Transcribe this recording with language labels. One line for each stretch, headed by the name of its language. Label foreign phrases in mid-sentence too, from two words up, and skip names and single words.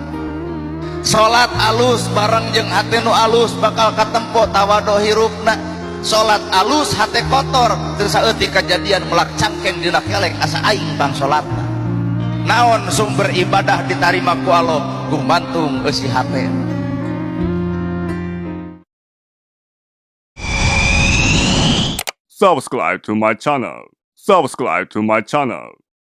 Sundanese: Salat alus bareng jeung hate nu alus bakal katempo tawado hirupna. Salat alus hate kotor teu saeutik kajadian melak cangkeng dina kelek asa aing bang salatna. Naon sumber ibadah ditarima ku Allah gumantung eusi hate.
English: Subscribe to my channel. Subscribe to my channel.